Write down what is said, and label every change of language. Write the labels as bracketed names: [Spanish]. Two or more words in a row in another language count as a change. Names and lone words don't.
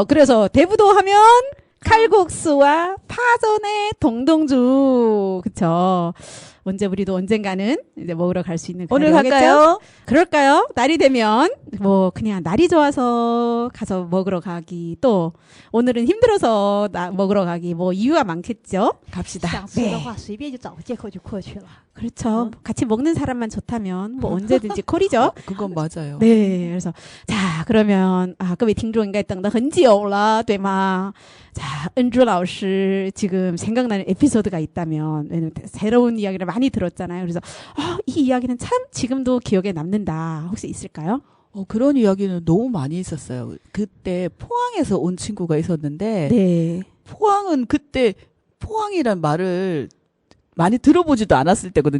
[Korean] 그래서 대부도 하면 칼국수와 파전의 동동주. 그쵸. 우리도 언젠가는 이제 먹으러 갈 수 있는 오늘 갈까요? 그럴까요? 날이 되면 그냥 날이 좋아서 가서 먹으러 가기, 또 오늘은 힘들어서 먹으러 가기, 이유가 많겠죠. 갑시다. [Chinese] 想吃的话随便就找个借口就过去了。 [Korean] 그렇죠. 같이 먹는 사람만 좋다면 언제든지 콜이죠. 그건 맞아요. 네, 그래서 자, 그러면 [Chinese] 各位听众应该等得很久了，对吗? [Korean] 자, 은주老师 지금 생각나는 에피소드가 있다면, 왜냐면 새로운 이야기를 많이 들었잖아요. 그래서 이 이야기는 참 지금도 기억에 남는다. 혹시 있을까요? 그런 이야기는 너무 많이 있었어요. 그때 포항에서 온 친구가 있었는데, 네. 포항은 그때 포항이란 말을 많이 들어보지도 않았을 때거든.